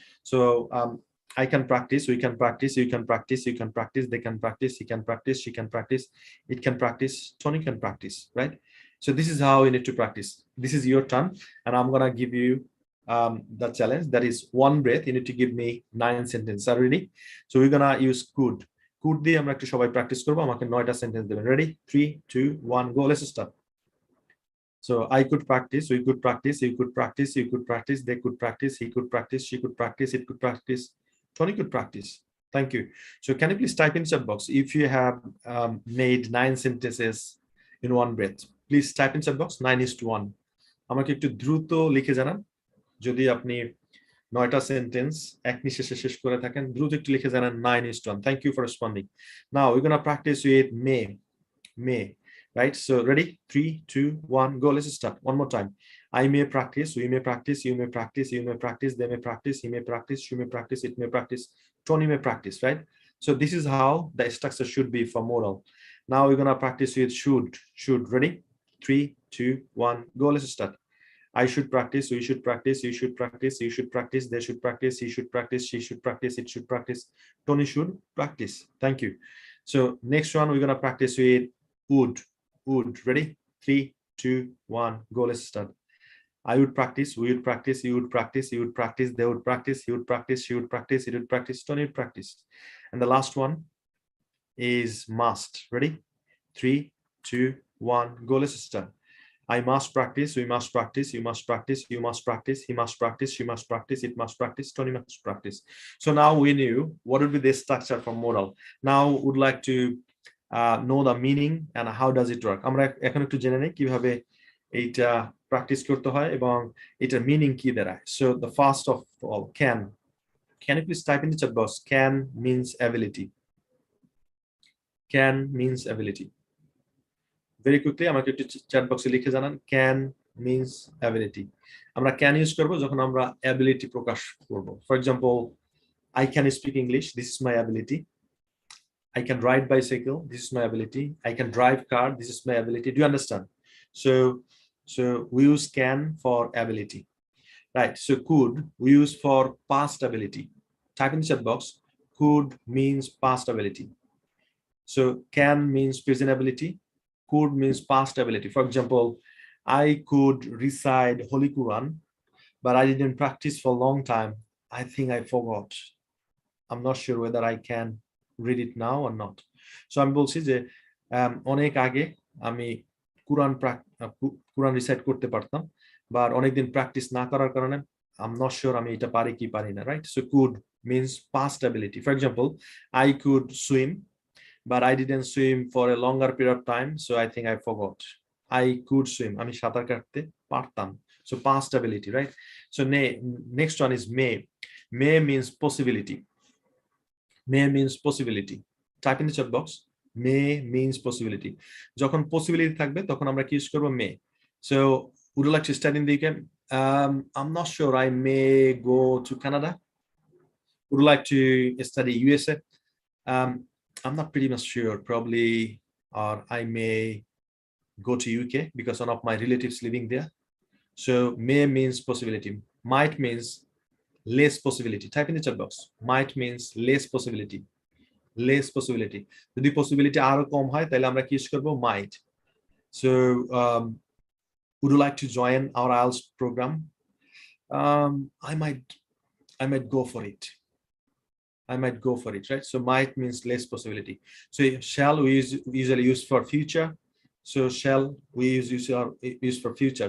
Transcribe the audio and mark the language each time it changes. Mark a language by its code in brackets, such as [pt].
[en] So I can practice. We can practice. You can practice. You can practice. They can practice. He can practice. She can practice. It can practice. Tony can practice. Right. So this is how you need to practice. This is your turn, and I'm gonna give you the challenge. That is one breath. You need to give me 9 sentences. Are you ready? So we're gonna use could [bn] দিয়ে আমরা একটু সবাই practice করব। আমাকে 9টা sentence দেবেন। [en] Ready? 3, 2, 1, go. Let's start. So I could practice, we could practice, you could practice, you could practice, they could practice, he could practice, she could practice, it could practice, Tony could practice. Thank you. So can you please type in chat box if you have made 9 sentences in one breath? Please type in chat box 9:1। [bn] আমাকে একটু দ্রুত লিখে জানান যদি আপনি 9টা sentence এক নিঃশ্বাসে শেষ করে থাকেন, দ্রুত একটু লিখে জানান 9:1। [en] Thank you for responding. Now we gonna practice with may, right? So ready, 3 2 1 go. Let's start one more time. I may practice, we may practice, you may practice, you may practice, they may practice, he may practice, she may practice, it may practice, Tony may practice, right? So this is how the structure should be for modal. Now we're gonna practice with should. Ready, 3 2 1 go. Let's start. I should practice, we should practice, you should practice, you should practice, they should practice, he should practice, she should practice, it should practice, Tony should practice. Thank you. So next one we're gonna practice with would. Ready, 3 2 1 go. Let's start. I would practice, we would practice, you would practice, you would practice, they would practice, he would practice, she would practice, it would practice, Tony would practice. And the last one is must. Ready, 3 2 1 go. Let's start. I must practice, we must practice, you must practice, you must practice, he must practice, she must practice, it must practice, Tony must practice. So now we knew what would be the structure for modal. Now would like to know the meaning and how does it work. [bn] আমরা এখন একটু জেনে নেই কিভাবে এইটা practice করতে হয় এবং এটার মিনিং কি দাঁড়ায়। [en] So the first of all, can you please type in the chat box? Can means ability. Can means ability. Very quickly [bn] আমাকে একটু চ্যাট বক্সে লিখে জানান [en] can means ability. [bn] আমরা can ইউজ করব যখন আমরা ability প্রকাশ করব। [en] For example, I can speak English, this is my ability. I can ride bicycle, this is my ability. I can drive car, this is my ability. Do you understand? So we use can for ability, right? So could we use for past ability. Type in the chat box. Could means past ability. So can means present ability. Could means past ability. For example, I could recite Holy Quran, but I didn't practice for a long time. I think I forgot. I'm not sure whether I can read it now or not. [bn] So আমি বলছি যে অনেক আগে আমি কোরআন recite করতে পারতাম, but অনেকদিন practice না করার কারণে [en] I'm not sure [bn] আমি এটা পারি কি পারি না, right? [en] So could means past ability. For example, I could swim, but I didn't swim for a longer period of time, so I think I forgot. I could swim, [bn] আমি সাঁতার কাটতে পারতাম. [en] So past ability, right? So next one is may means possibility. May means possibility. Type in the chat box. May means possibility. [bn] যখন possibility থাকবে তখন আমরা কি use করব? [en] may. So would you like to study in the UK? I'm not sure. I may go to Canada. Would you like to study USA? I'm not pretty much sure. Probably, or I may go to UK because one of my relatives living there. So may means possibility. Might means less possibility. Type in the chat box. Might means less possibility. Less possibility. [bn] যদি possibility আরো কম হয় তাহলে আমরা কি use করব? [en] might. So would you like to join our IELTS program? I might go for it. I might go for it, right? So might means less possibility. So shall we usually use for future. So shall we use for future.